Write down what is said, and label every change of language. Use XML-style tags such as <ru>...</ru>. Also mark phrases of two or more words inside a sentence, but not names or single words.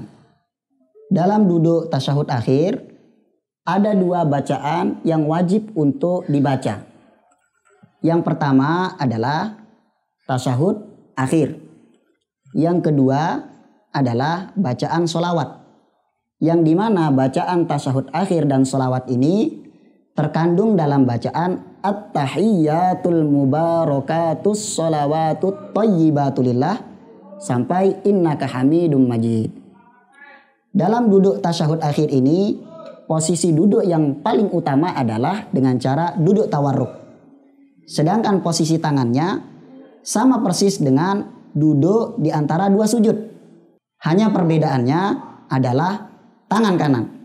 <id>Dalam duduk tasyahud akhir ada dua bacaan yang wajib untuk dibaca. Yang pertama adalah tasyahud akhir. Yang kedua adalah bacaan sholawat. Yang dimana bacaan tasyahud akhir dan sholawat ini terkandung dalam bacaan</id> <ar>التحيات المباركات الصلوات الطيبات لله</ar> <id>sampai</id> <ar>إنك حميد مجيد.</ar> <id>Dalam duduk tasyahud akhir ini, posisi duduk yang paling utama adalah dengan cara duduk tawarruk. Sedangkan posisi tangannya sama persis dengan duduk di antara dua sujud. Hanya perbedaannya adalah tangan kanan.</id>